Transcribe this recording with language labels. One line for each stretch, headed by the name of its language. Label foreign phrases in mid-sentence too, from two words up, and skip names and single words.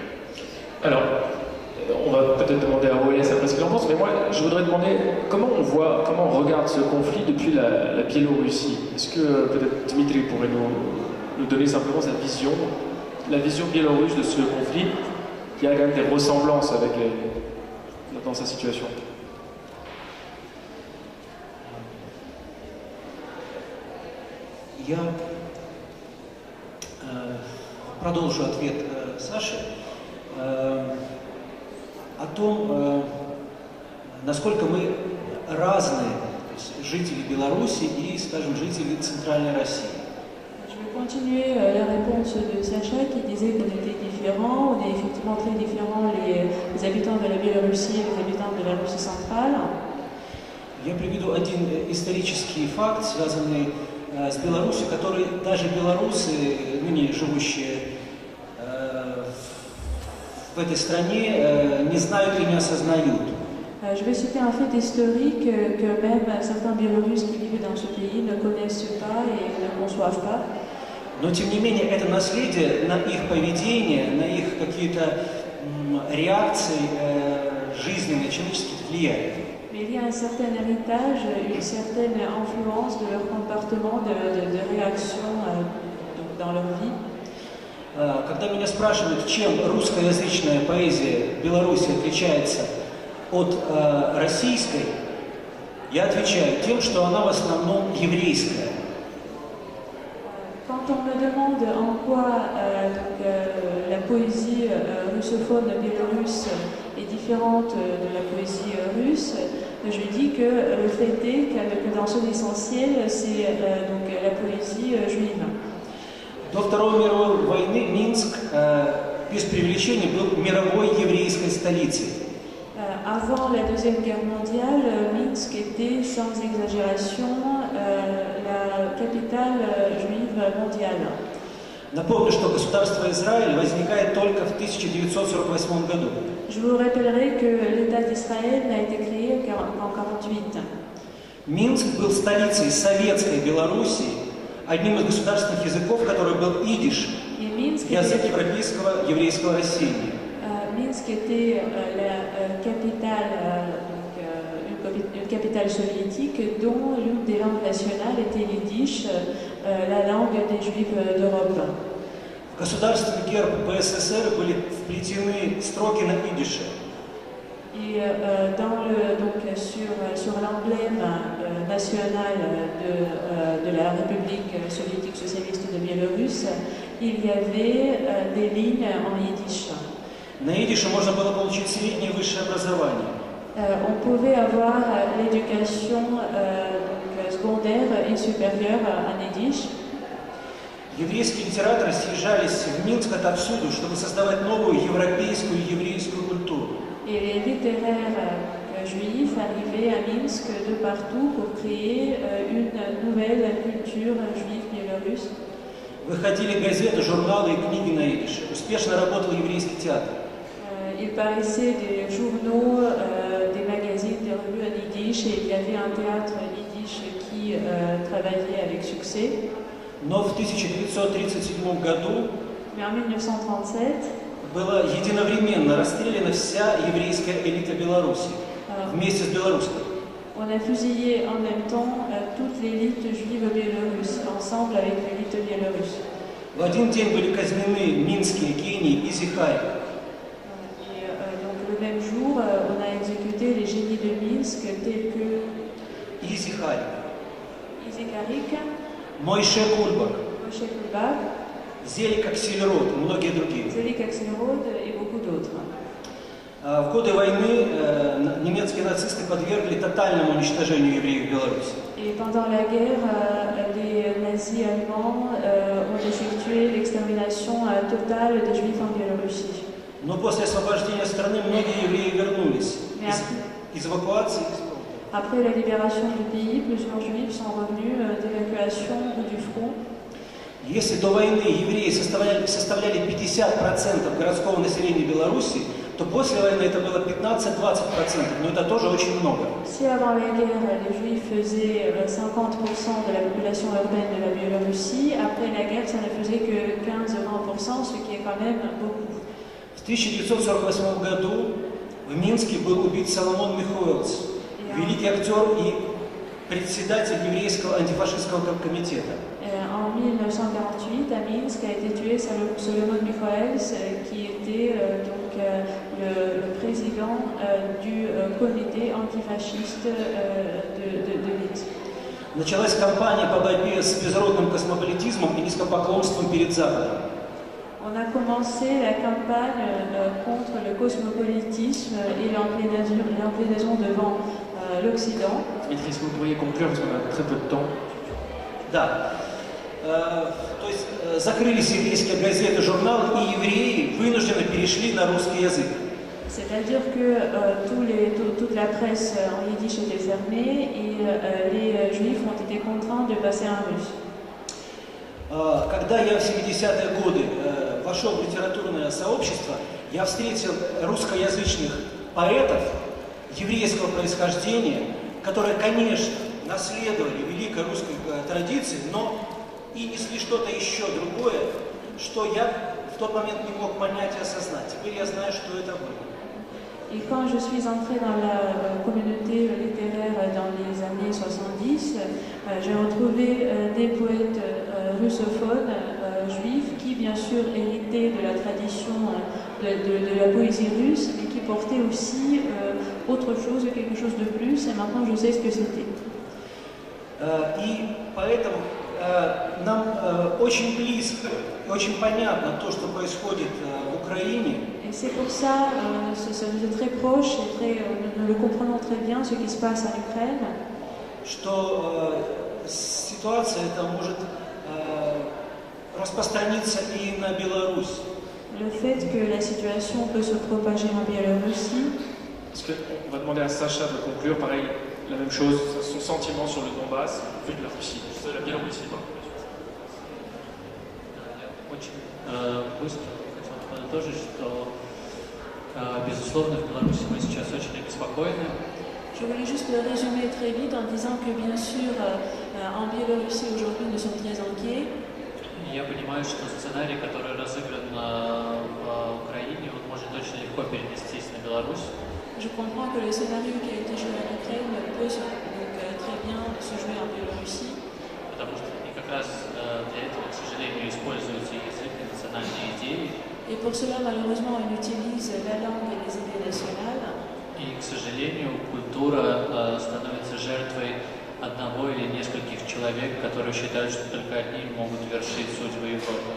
French: Alors, on va peut-être demander à OLS après ce qu'il en pense, mais moi je voudrais demander comment on regarde ce conflit depuis la Biélorussie. Est-ce que peut-être Dmitri pourrait nous donner simplement sa vision, la vision biélorusse de ce conflit, qui a quand même des ressemblances dans sa situation?
Russian: Я продолжу ответ Саши о том, насколько мы разные, то есть жители Беларуси и, скажем, жители Центральной России.
French: Je vais continuer la réponse de Sacha qui disait qu'on était différents. On est effectivement très différents, les habitants de la Biélorussie et les habitants de la Russie centrale.
Russian: Я приведу один исторический факт, связанный с Беларусью, который даже белорусы, ныне живущие в этой стране, не знают и не осознают.
French: Je vais citer un fait historique que même certains Biélorusses qui vivent dans ce pays ne connaissent pas et ne conçoivent pas.
Russian: Но тем не менее это наследие на их поведение, на их какие-то реакции жизненные, человеческие влияет.
French: Mais il y a un certain héritage, une certaine influence de leur comportement, de réaction dans leur vie.
Russian: Когда меня спрашивают, чем русскоязычная поэзия Беларуси отличается от российской, я отвечаю тем, что она в основном еврейская.
French: Quand on me demande en quoi la poésie russophone biélorusse est différente de la poésie russe, je dis que le fait est que dans son essentiel, c'est donc la poésie juive.
Russian: До Второй мировой войны Минск, без преувеличения, был мировой еврейской столицей.
French: Avant la Deuxième Guerre mondiale, Minsk était sans exagération la capitale juive mondiale.
Russian: Напомню, что государство Израиль возникает только в 1948 году.
French: Je vous rappellerai que l'État d'Israël n'a été créé qu'en 1948.
Russian: Минск был столицей советской Белоруссии, одним из государственных языков, который был идиш, язык европейского еврейского рассеяния.
French: Minsk était la capitale, une capitale soviétique dont l'une des langues nationales était l'yiddish, la langue des Juifs d'Europe.
Russian: В государственный герб БССР были вплетены строки на идише.
French: Et sur l'emblème national de la République soviétique socialiste de Biélorusse, il y avait des lignes en yiddish.
Russian: На идише можно было получить среднее и высшее образование.
French: On pouvait avoir l'éducation secondaire et supérieure en yiddish.
Russian: Еврейские литераторы съезжались в Минск отовсюду, чтобы создавать новую европейскую и еврейскую культуру.
French: Et les littéraires juifs arrivaient à Minsk de partout pour créer une nouvelle culture juive biélorusse.
Russian: Выходили газеты, журналы и книги на идише. Успешно работал еврейский театр.
French: Il paraissait des journaux, des magazines, des revues en yiddish et il y avait un théâtre yiddish qui travaillait avec succès.
Russian: Но в 1937 году
French: Mais en 1937,
Russian: была единовременно расстреляна вся еврейская элита Беларуси вместе с белорусской.
French: On a fusillé en même temps toute l'élite juive biélorusse, ensemble avec l'élite biélorusse.
Russian: В один день были казнены Минские, Гений и Зихарь.
French: Donc le même jour, on a exécuté les génies de Minsk tels que
Russian: Зихарь, Изикарик, Мойше Кульбак,
French: Moshe Kulbak,
Russian: Зелик Аксельрод и многие другие.
French: Zelik Axelrod et beaucoup d'autres.
Russian: В годы войны немецкие нацисты подвергли тотальному уничтожению евреев в Беларуси.
French: Et pendant la guerre, les nazis allemands ont effectué l'extermination totale des juifs en Biélorussie.
Russian: Но после освобождения страны многие евреи вернулись из эвакуации.
French: Après la libération du pays, plusieurs juifs sont revenus d'évacuation ou du front.
Russian: Если до войны евреи составляли 50% городского населения Беларуси, то после войны это было 15-20%, но это тоже очень много.
French: Si avant la guerre, les juifs faisaient 50% de la population urbaine de la Biélorussie, après la guerre, ça ne faisait que 15-20%, ce qui est quand même beaucoup.
Russian: В 1948 году в Минске был убит Соломон Михоэлс, великий актер и председатель еврейского антифашистского комитета.
French: En 1948, à Minsk, a été tué Solomon Michaels, qui était le président du comité antifasciste de Minsk.
Russian: Началась кампания по борьбе с безродным космополитизмом и низкопоклонством перед Западом.
French: On a commencé la campagne contre le cosmopolitisme et l'inclinaison devant l'Occident. Dimitri, est-ce que vous pourriez conclure parce qu'on a très peu de temps?
Russian: Да. То есть закрылись еврейские газеты, журналы, и евреи вынужденно перешли на русский язык.
French: C'est-à-dire que toute la presse en yiddish était fermée et les juifs ont été contraints de passer en russe.
Russian: Когда я в 70-е годы вошел в литературное сообщество, я встретил русскоязычных поэтов еврейского происхождения, которые, конечно, наследовали великой русской традиции, но и несли что-то еще другое, что я в тот момент не мог понять и осознать. Теперь я знаю, что это было.
French: Et quand je suis entrée dans la communauté littéraire dans les années 70, j'ai retrouvé des poètes russophones, juifs, qui bien sûr héritaient de la tradition de la poésie russe, mais qui portaient aussi autre chose, quelque chose de plus, et maintenant je sais ce que c'était.
Russian: И поэтому нам очень близко, очень понятно то, что происходит в Украине.
French: Et c'est pour ça, ça nous est très proche, et nous le comprenons très bien ce qui se passe en Ukraine.
Russian: Что ситуация эта может распространиться и на Беларусь.
French: Le fait que la situation peut se propager en Biélorussie. Parce qu'on va demander à Sacha de conclure, pareil, la même chose, son sentiment sur le Donbass, vu de la Russie, de la Biélorussie, pardon.
Russian: Очень быстро хотел подытожить, что, безусловно, в Беларуси мы сейчас очень обеспокоены.
French: Je voulais juste le résumer très vite en disant que bien sûr en Biélorussie aujourd'hui nous sommes très inquiets.
Russian: Я понимаю, что сценарий, который разыгран в Украине, он может очень легко перенестись на Беларусь.
French: Je comprends que le scénario qui a été joué en Ukraine peut très bien se jouer en Biélorussie.
Russian: Потому что и как раз для этого, к сожалению, используется язык и национальные идеи.
French: Et pour cela, malheureusement, on utilise la langue et les idées nationales.
Russian: И, к сожалению, культура становится жертвой одного или нескольких человек, которые считают, что только одни могут вершить судьбы Европы.